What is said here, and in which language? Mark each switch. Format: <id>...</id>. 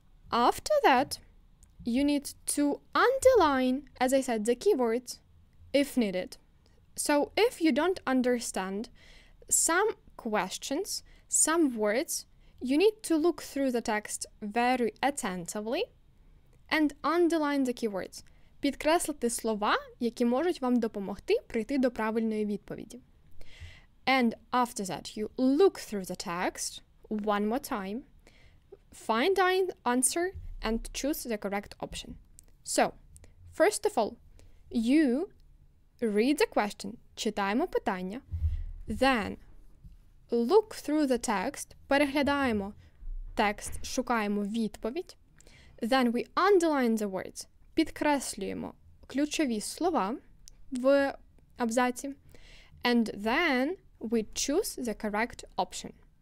<en>After that, you need to underline, as I said, the keywords if needed. So if you don't understand some questions, some words, you need to look through the text very attentively and underline the keywords.</en> <uk>Підкреслити слова, які можуть вам допомогти прийти до правильної відповіді.</uk> <en>And after that, you look through the text one more time, find the answer, and choose the correct option. So, first of all, you read the question,</en> <uk>читаємо питання,</uk> <en>then look through the text,</en> <uk>переглядаємо текст, шукаємо відповідь,</uk> <en>then we underline the words,</en> <uk>підкреслюємо ключові слова в абзаці,</uk> <en>and then we choose the correct option.</en>